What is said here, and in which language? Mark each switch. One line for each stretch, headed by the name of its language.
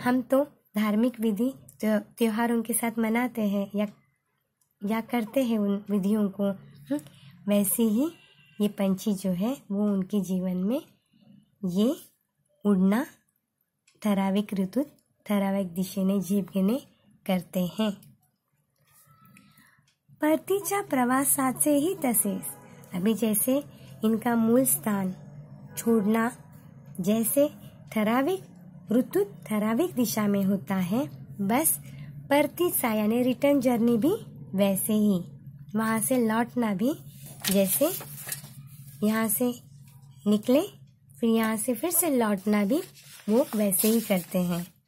Hindi: हम तो धार्मिक विधि त्योहारों के साथ मनाते हैं या करते हैं उन विधियों को। वैसे ही ये पंछी जो है वो उनके जीवन में ये उड़ना
Marathi: ठराविक ऋतूत ठराविक दिशेने झेप घेणे
Hindi: करते हैं।
Marathi: परतीच्या प्रवासाचेही तसेच।
Hindi: अभी जैसे इनका मूल स्थान छोड़ना जैसे ठराविक ऋतुत ठराविक दिशा में होता है, बस
Marathi: परतीचा
Hindi: यानी रिटर्न जर्नी भी वैसे ही, वहाँ से लौटना भी जैसे यहाँ से निकले फिर यहाँ से फिर से लौटना भी वो वैसे ही करते हैं।